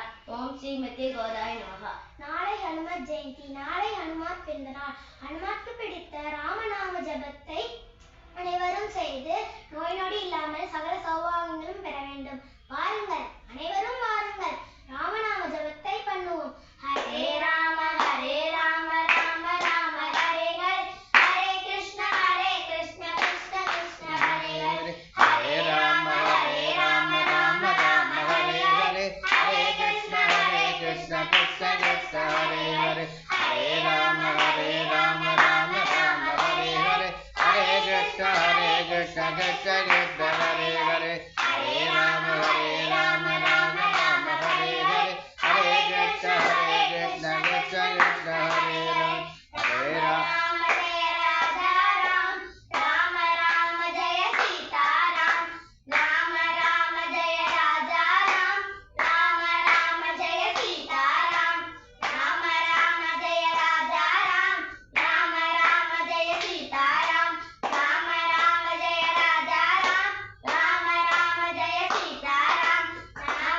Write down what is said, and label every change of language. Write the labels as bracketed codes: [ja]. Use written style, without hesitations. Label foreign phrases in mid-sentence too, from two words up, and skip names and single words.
[sa] ॐ श्रीमती गोदायै नमः. [ta] நாளை ஹனுமத் ஜெயந்தி. நாளை ஹனுமான் பிறந்த நாள். ஹனுமானுக்கு பிடித்த ராமநாம ஜபத்தை அனைவரும் செய்து நோய் நொடி இல்லாமல் சகல சௌபாகியங்களும் பெற வேண்டும். வாருங்கள், அனைவரும் வாருங்கள், ராமநாம ஜபத்தை பண்ணுவோம். [sa] हरे राम हरे राम राम राम हरे हरे हरे कृष्ण कृष्ण कृष्ण हरे हरे हरे राम राम राम हरे हरे हरे कृष्ण कृष्ण कृष्ण हरे हरे हरे राम राम राम हरे हरे हरे कृष्ण कृष्ण कृष्ण हरे हरे हरे राम राम राम हरे हरे हरे कृष्ण कृष्ण कृष्ण हरे हरे [hi] राम जय राजा राम राम राम जय सीता राम राम राम जय राजा राम राम राम जय सीता राम राम राम जय राजा राम राम राम जय सीता राम राम राम जय राजा राम राम राम जय सीता राम